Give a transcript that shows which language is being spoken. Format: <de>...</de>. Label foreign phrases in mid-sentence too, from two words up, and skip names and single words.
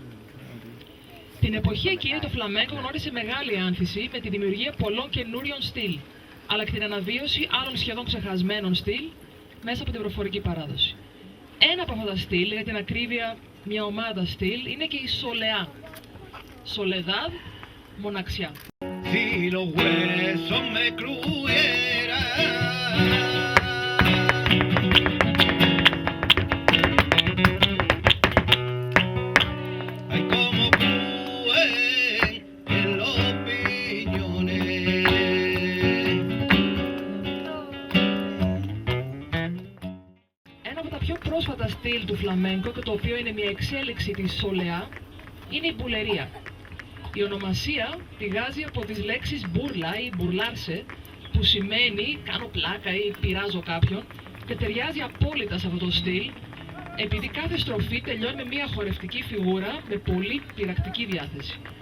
<el>Την εποχή εκείνη το φλαμέγκο γνώρισε μεγάλη άνθηση με τη δημιουργία πολλών καινούριων στυλ, αλλά και την αναβίωση άλλων σχεδόν ξεχασμένων στυλ μέσα από την προφορική παράδοση. Ένα από αυτά τα στυλ, για την ακρίβεια μια ομάδα στυλ, είναι και η σολεά.</el> <es>Soledad, μοναξιά. Si los huesos me cruyeran, ay, como cruen en los piñones.</es> <el>Ένα από τα πιο πρόσφατα στυλ του φλαμέγκο και το οποίο είναι μια εξέλιξη της σολεά είναι η μπουλερία. Η ονομασία πηγάζει από τις λέξεις μπουρλα ή μπουρλάρσε, που σημαίνει κάνω πλάκα ή πειράζω κάποιον, και ταιριάζει απόλυτα σε αυτό το στυλ, επειδή κάθε στροφή τελειώνει με μια χορευτική φιγούρα με πολύ πειρακτική διάθεση.</el>